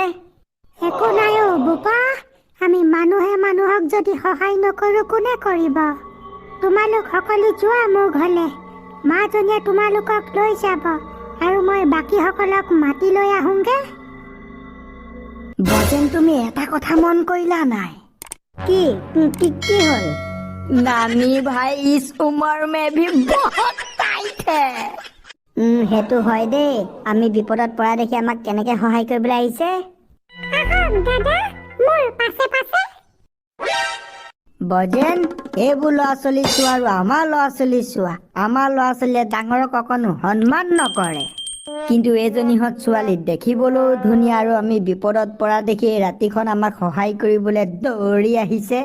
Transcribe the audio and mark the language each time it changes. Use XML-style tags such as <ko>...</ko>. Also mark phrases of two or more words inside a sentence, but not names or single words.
<as>একো নাই বোপা আমি মানুহে মানুহক যদি সহায় নকৰো কোনে কৰিব তোমালোক সকলো যোৱা মোৰ ঘৰলৈ মাজনীয়ে তোমালোকক লৈ যাব আৰু মই বাকীসকলক মাতি লৈ আহোঁগে বজেন তুমি এটা কথা মন কৰিলা নাই কি হ'ল</as> <hi>नानी भाई इस उम्र में भी बहुत टाइट है</hi> <as>সেইটো হয় দেই আমি বিপদত পৰা দেখি আমাক কেনেকে সহায় কৰিবলৈ আহিছে বজেন এইবোৰ ল'ৰা ছোৱালী চোৱা আৰু আমাৰ ল'ৰা ছোৱালী চোৱা আমাৰ ল'ৰা ছোৱালীয়ে ডাঙৰক অকণো সন্মান নকৰে কিন্তু এইজনীহঁত ছোৱালী দেখিবলৈও ধুনীয়া আৰু আমি বিপদত পৰা দেখি ৰাতিখন আমাক সহায় কৰিবলৈ দৌৰি আহিছে</as>